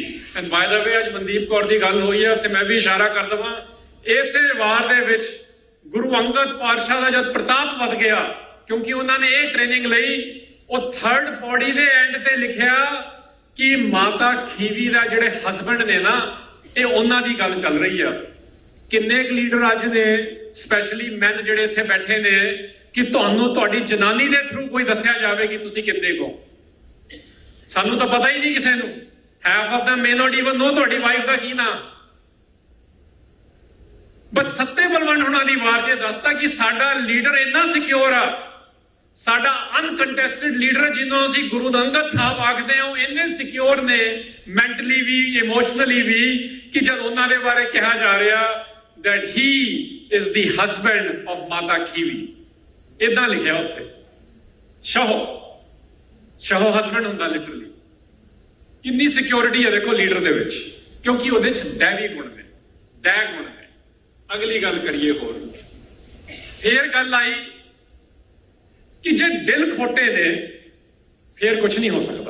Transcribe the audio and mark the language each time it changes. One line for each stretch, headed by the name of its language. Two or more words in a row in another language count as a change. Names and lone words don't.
English: and by the way
Punjabi: ਅੱਜ ਮਨਦੀਪ ਕੌਰ ਦੀ ਗੱਲ ਹੋਈ ਹੈ ਤੇ ਮੈਂ ਵੀ ਇਸ਼ਾਰਾ ਕਰ ਦਵਾਂ, ਇਸੇ ਵਾਰ ਦੇ ਵਿੱਚ ਗੁਰੂ ਅੰਗਦ ਪਾਤਸ਼ਾਹ ਦਾ ਜਦ ਪ੍ਰਤਾਪ ਵੱਧ ਗਿਆ, ਕਿਉਂਕਿ ਉਹਨਾਂ ਨੇ ਇਹ ਟ੍ਰੇਨਿੰਗ ਲਈ, ਉਹ 3rd ਪੌੜੀ ਦੇ ਐਂਡ ਤੇ ਲਿਖਿਆ ਕਿ ਮਾਤਾ ਖੀਵੀ ਦਾ ਜਿਹੜੇ ਹਸਬੈਂਡ ਨੇ ਨਾ, ਇਹ ਉਹਨਾਂ ਦੀ ਗੱਲ ਚੱਲ ਰਹੀ ਆ। ਕਿੰਨੇ ਕੁ ਲੀਡਰ ਅੱਜ ਦੇ
English: specially men
Punjabi: ਜਿਹੜੇ ਇੱਥੇ ਬੈਠੇ ਨੇ कि ਤੁਹਾਨੂੰ ਤੁਹਾਡੀ ਜਨਾਨੀ ਦੇ ਥਰੂ ਕੋਈ ਦੱਸਿਆ ਜਾਵੇ ਕਿ ਤੁਸੀਂ ਕਿੰਨੇ ਕੋ, ਸਾਨੂੰ ਤਾਂ ਪਤਾ ਹੀ ਨਹੀਂ ਕਿਸੇ ਨੂੰ।
English: half of them may not even know
Punjabi: ਤੁਹਾਡੀ ਵਾਈਫ ਦਾ ਕੀ ਨਾਮ। ਬਟ ਸੱਤੇ ਬਲਵੰਡ ਉਹਨਾਂ ਦੀ ਵਾਰ 'ਚ ਦੱਸਤਾ ਕਿ ਸਾਡਾ ਲੀਡਰ ਇੰਨਾ ਸਿਕਿਉਰ ਆ, ਸਾਡਾ
English: uncontested leader
Punjabi: ਜਿਹਨੂੰ ਅਸੀਂ ਗੁਰੂ ਅੰਗਦ ਸਾਹਿਬ ਆਖਦੇ ਹਾਂ, ਇੰਨੇ ਸਿਕਿਉਰ ਨੇ ਮੈਂਟਲੀ ਵੀ ਇਮੋਸ਼ਨਲੀ ਵੀ, ਕਿ ਜਦ ਉਹਨਾਂ ਦੇ ਬਾਰੇ ਕਿਹਾ ਜਾ ਰਿਹਾ
English: that he is the husband of
Punjabi: ਮਾਤਾ ਖੀਵੀ, ਇੱਦਾਂ ਲਿਖਿਆ ਉੱਥੇ ਸ਼ਾਹੋ ਸ਼ਾਹੋ ਹਸਬੈਂਡ ਹੁੰਦਾ ਲਿਟਰਲੀ। ਕਿਤਨੀ ਸਿਕਿਉਰਿਟੀ ਹੈ ਦੇਖੋ ਲੀਡਰ ਦੇ ਵਿੱਚ, ਕਿਉਂਕਿ ਉਹਦੇ 'ਚ ਦੈਵੀ ਗੁਣ ਨੇ, ਦੈ ਗੁਣ ਨੇ। ਅਗਲੀ ਗੱਲ ਕਰੀਏ ਹੋਰ, ਫਿਰ ਗੱਲ ਆਈ ਕਿ ਜੇ ਦਿਲ ਖੋਟੇ ਨੇ ਫਿਰ ਕੁਝ ਨਹੀਂ ਹੋ ਸਕਦਾ।